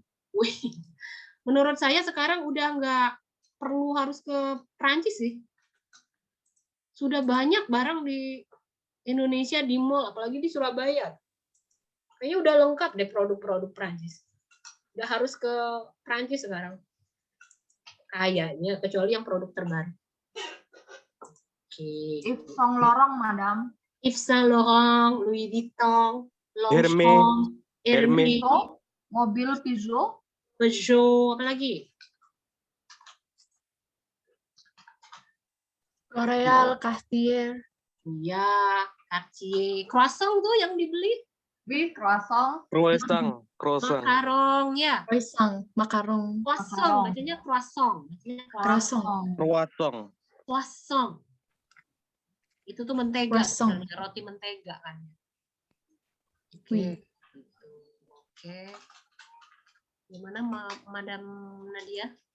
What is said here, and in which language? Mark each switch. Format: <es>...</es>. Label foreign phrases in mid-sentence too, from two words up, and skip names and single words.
<id>Menurut saya sekarang udah nggak perlu harus ke Prancis sih. Sudah banyak barang di Indonesia di mall, apalagi di Surabaya. Kayaknya udah lengkap deh produk-produk Prancis. Nggak harus ke Prancis sekarang. Kayaknya, kecuali yang produk terbaru. Yves Saint Laurent, madam. Yves Saint Laurent, Louis Vuitton, Longchamp, Hermès, mobil Peugeot, apa lagi? L'Oréal, Cartier. Iya, Cartier. Croissant tuh yang dibeli. Croissant. Makarong, ya. Makarong. Croissant, bacanya croissant. Croissant. Itu tuh mentega, roti mentega kan. Oke. Gimana Madam Nadia?</id>